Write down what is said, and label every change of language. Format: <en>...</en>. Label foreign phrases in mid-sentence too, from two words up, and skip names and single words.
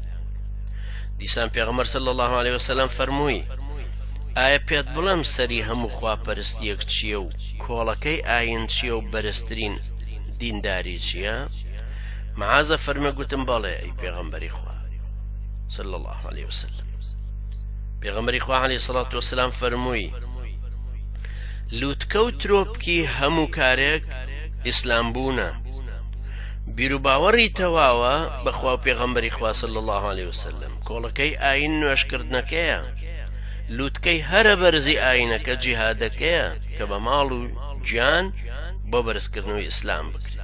<ckb>دیسان پێغەمبەر</ckb> <ar>صلی الله علیه وسلم</ar> <ckb>فەرمووی: ئایا پێت بڵێم سەری هەموو خواپەرستیەک چییە و کۆڵەکەی ئاین چییە و بەرزترین دینداری چییە؟ معازە فەرمە گوتم: بەڵێ ئەی پێغەمبەری خوا.</ckb> <ar>صلى الله عليه وسلم.</ar> <ckb>پێغەمبەری خوا</ckb> <ar>عەلەیهی سەڵات وەسەلام</ar> <ckb>فەرمووی لووتکە و ترۆپکی هەموو کارێک ئیسلام بوونە، بیر و باوەڕی تەواوە بەخوا و پێغەمبەری خوا</ckb> <ar>صلی الله عليه وسلم.</ar> <ckb>کۆڵەکەی ئاین نوێشکردنەکەیە، لووتکەی هەرە بەرزی ئاینەکە جیهادەکەیە کە بە ماڵ و گیان بۆ بەرزکردنەوەی ئیسلام بکرێت.</ckb>